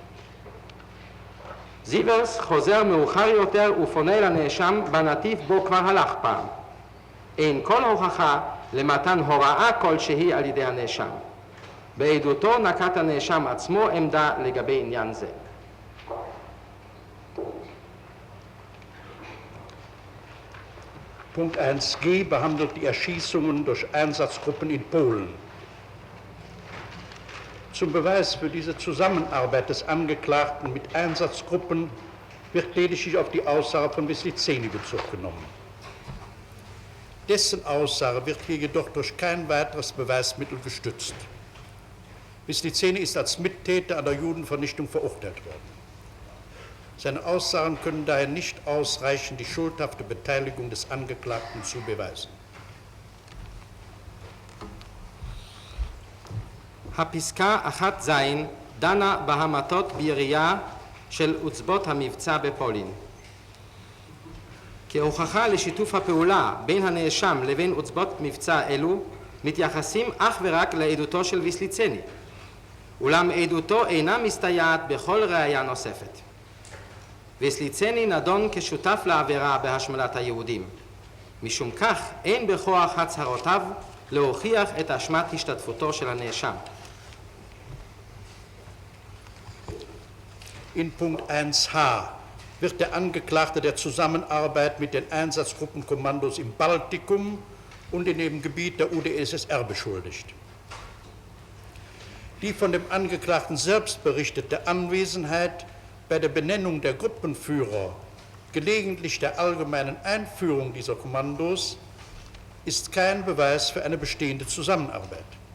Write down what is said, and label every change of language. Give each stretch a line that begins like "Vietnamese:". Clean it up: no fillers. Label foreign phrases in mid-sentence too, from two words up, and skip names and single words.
Hebrew: זיברס חוזר מאוחר יותר ופונה לנאשם בנתיב בו כבר הלך פעם. אין כל הוכחה למתן הוראה כלשהי על ידי הנאשם. בעדותו נקט הנאשם עצמו עמדה לגבי עניין זה.
German: Punkt 1g behandelt die Erschießungen durch Einsatzgruppen in Polen. Zum Beweis für diese Zusammenarbeit des Angeklagten mit Einsatzgruppen wird lediglich auf die Aussage von Wislicenyi Bezug genommen. Dessen Aussage wird hier jedoch durch kein weiteres Beweismittel gestützt. Wislicenyi ist als Mittäter an der Judenvernichtung verurteilt worden. Seine Aussagen können daher nicht ausreichen, die schuldhafte Beteiligung des Angeklagten zu beweisen.
Hebrew: הפסקה 1ז דנה בהמתות בירייה של עוצבות המבצע בפולין. כהוכחה לשיתוף הפעולה בין הנאשם לבין עוצבות מבצע אלו, מתייחסים אך ורק לעדותו של ויסליצני, אולם עדותו אינה מסתייעת בכל ראיה נוספת. ויסליצני נדון כשותף לעבירה בהשמדת היהודים. משום כך אין בכוח הצהרותיו להוכיח את אשמת השתתפותו של הנאשם.
German: In Punkt 1h wird der Angeklagte der Zusammenarbeit mit den Einsatzgruppenkommandos im Baltikum und in dem Gebiet der UdSSR beschuldigt. Die von dem Angeklagten selbst berichtete Anwesenheit bei der Benennung der Gruppenführer, gelegentlich der allgemeinen Einführung dieser Kommandos, ist kein Beweis für eine bestehende Zusammenarbeit.